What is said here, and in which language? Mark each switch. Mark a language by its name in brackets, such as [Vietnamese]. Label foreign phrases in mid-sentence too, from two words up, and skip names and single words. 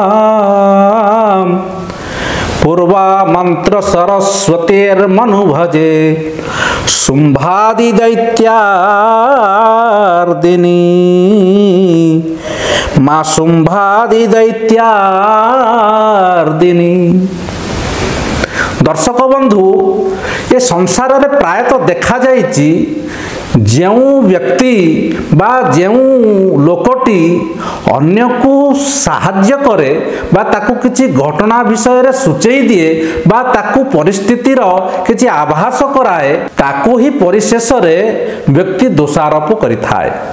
[Sanskrit] पूर्वा मंत्र सरस्वतीर्मनुभजे शुंभादि दैत्यार्दिनी माँ शुंभादि दैत्यार्दिनी। [Odia] ଦର୍ଶକ ବନ୍ଧୁ ଏ ସଂସାର ରେ ପ୍ରାୟତଃ ଦେଖା ଯାଇଛି ଯେଉଁ ବ୍ୟକ୍ତି ବା ଯେଉଁ ଲୋକଟି ଅନ୍ୟକୁ ସାହାଯ୍ୟ କରେ ବା ତାକୁ କିଛି ଘଟଣା ବିଷୟରେ ସୂଚେଇ ଦିଏ ବା ତାକୁ ପରିସ୍ଥିତିର କିଛି ଆଭାସ କରାଏ ତାକୁ ହିଁ ପରିଶେଷରେ ବ୍ୟକ୍ତି ଦୋଷାରୋପ କରିଥାଏ।